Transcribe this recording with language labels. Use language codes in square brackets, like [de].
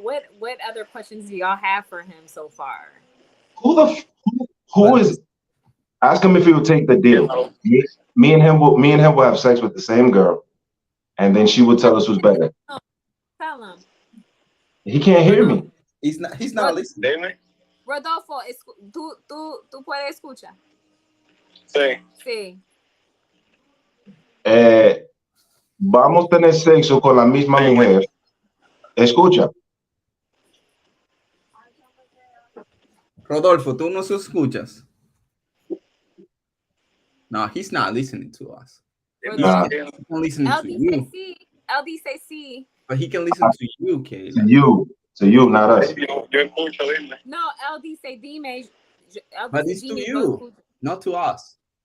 [en] What other questions do y'all have for him so far? Who is? Ask him if he will take the deal. Me and him will have sex with the same girl, and then she will tell us who's better. Tell him. He can't hear me. He's not listening. [es] Dime. Rodolfo, tú puedes escuchar. Sí. Sí. Vamos a tener sexo con la misma mujer. Escucha. Rodolfo, tú nos escuchas. [en] No, he's not listening to us. Nah. He's not listening to you. LD say sí. But he can listen to you, Kayla. To you, not us. [es] Yo escucho, dime. [en] No, LD say dime. LD But say it's to [es] dime, [en] you, not to us.